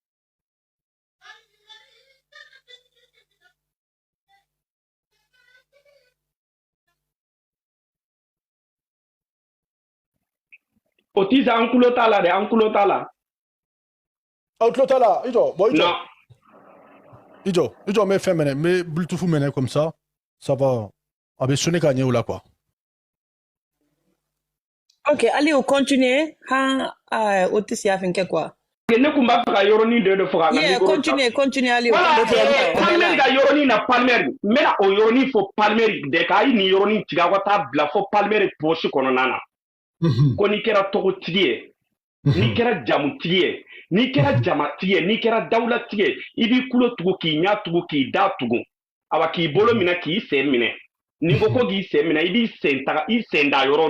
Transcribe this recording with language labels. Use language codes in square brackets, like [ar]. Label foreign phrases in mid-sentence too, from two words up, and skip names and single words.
[bm] Otizi an kulo t'a la dɛ an kulo t'a la. Aw tulo t'a la i jɔ bon [fr] non [bm] i jɔ n bɛ fɛn minɛ n bɛ bluetooth minɛ [fr] comme ça ça va [bm] a bɛ sonner ka ɲɛ o la quoi. [fr] Ok, allez, on continue. Otizi a fait quoi? [bm] Ne kun b'a fɛ ka yɔrɔnin dɔ de fɔ ka [fr] yeah, continue, allez. Voilà, [bm] Palmer ka yɔrɔnin na Palmer n bɛna o yɔrɔnin fɔ Palmer de k'a ye nin yɔrɔnin tigɛ aw ka taa bila fɔ Palmer poche kɔnɔna na. Ko n'i kɛra tɔgɔtigi ye n'i kɛra jamutigi ye n'i kɛra jamatigi ye n'i kɛra dawulatigi ye i b'i kulo tugu k'i ɲa tugu k'i da tugu awa k'i bolo minɛ k'i sen minɛ n'i ko ko k'i sen minɛ i b'i sen da yɔrɔ